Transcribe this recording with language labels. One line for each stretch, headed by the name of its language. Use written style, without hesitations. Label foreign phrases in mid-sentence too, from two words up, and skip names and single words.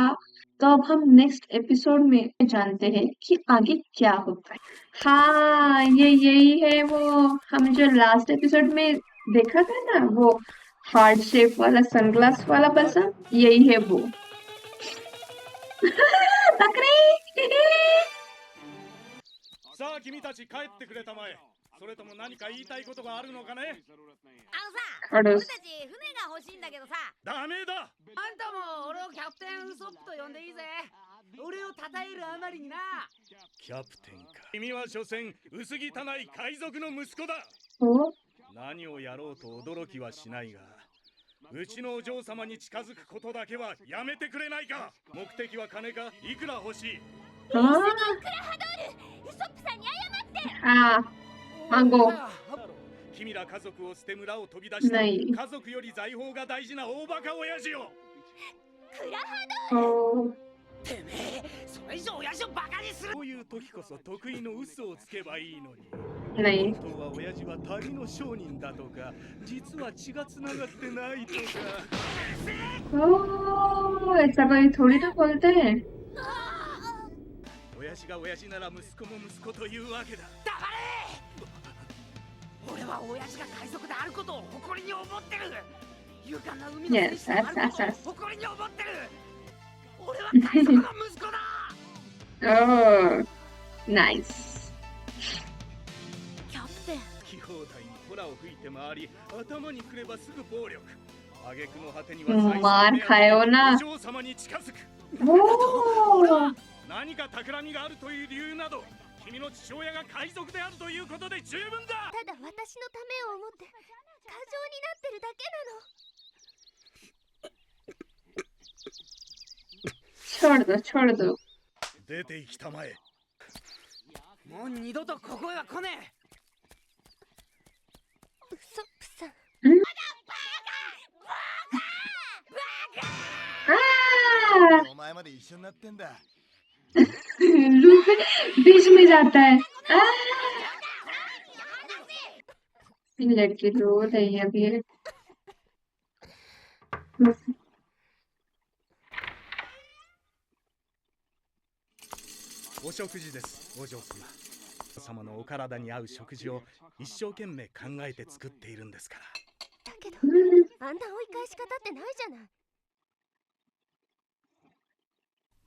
Hindi: तो अब हम
English: next episode
Hindi: में जानते हैं कि आगे क्या होता है। हाँ, यही है वो, हम जो
English: last episode
Hindi: में देखा था ना, वो
English: heart shape
Hindi: वाला सनग्लास वाला पर्सन, यही है वो। बकरी।
Japanese: さあ君たち帰ってくれたまえ。それとも何か言いたいことがあるのかね。俺
Hindi: खड़ूस।
Japanese: たち船が欲しいんだけどさ、ダメだ。あんたも俺をキャプテンウソップと呼んでいいぜ。俺を称えるあまりにな。キャプテンか。君は所詮薄汚い海賊の息子だ。
Hindi: ओ,
Japanese: 何をやろうと驚きはしないが、うちのお嬢様に近づくことだけはやめてくれないか。目的は金か。いくら欲しい。
Hindi: हाँ,
Japanese: ウソップさんに謝って。
Hindi: हाँ, मांगो।
Japanese: 君ら家族を捨て村を飛び出したない家族より財宝が大事な大バカ親父よ。クラハ
Hindi: ओ,
Japanese: てめえ、それ以上親父をバカにする。こういう時こそ得意の嘘をつけばいいのに。
Hindi: नहीं।
Japanese: 本当は親父は旅の商人だとか、実は血がつながってないとか。
Hindi: ओ, ऐसा कोई थोड़ी तो बोलते हैं।
Japanese: 親父が親父なら息子も息子というわけだ。黙れ。俺は親父が海賊であることを誇りに思ってる。勇敢な海の戦士であることを誇りに思ってる。俺は海賊の息子だ。
English: ओ, नाइस।
Japanese: キャプテン。気放題にホラを吹いて回り、頭にくればすぐ暴力。挙句の果てに
Hindi: मार खायो ना।
Japanese: お嬢様に近づく。
Hindi: ओ,
Japanese: 何か企みがあるという理由など、君の父親が海賊であるということで十分だ。ただ私のためを思って過剰になってるだけなの。
Hindi: छोड़ दो, छोड़ दो।
Japanese: 出て行きたまえ。もう二度とここへは来ねえ。ウソップさん。
Hindi: हाँ,
Japanese: お前まで一緒になってんだ。
Hindi: लूफी बीच में जाता है। लड़की रो रही है अभी।
Japanese: お食事です、お嬢様。様のお体に合う食事を一生懸命考えて作っているんですから。だけどあんな追い返し方ってないじゃない。